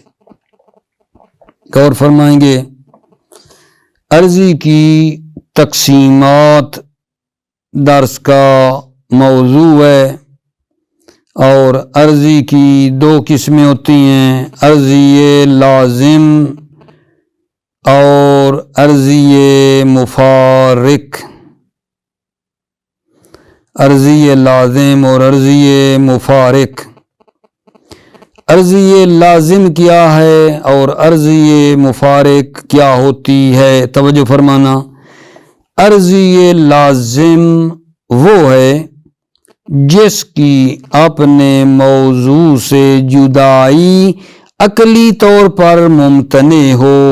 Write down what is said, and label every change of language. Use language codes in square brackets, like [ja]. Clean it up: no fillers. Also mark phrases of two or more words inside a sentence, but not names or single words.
[ur] غور فرمائیں گے، ارضی کی تقسیمات درس کا موضوع ہے، اور ارضی کی دو قسمیں ہوتی ہیں، ارضی لازم اور ارضی مفارق۔ ارضی لازم اور ارضی مفارق۔ ارضی لازم کیا ہے اور ارضی مفارق کیا ہوتی ہے؟ توجہ فرمانا۔ ارضی لازم وہ ہے جس کی اپنے موضوع سے جدائی عقلی طور پر ممتنع ہو۔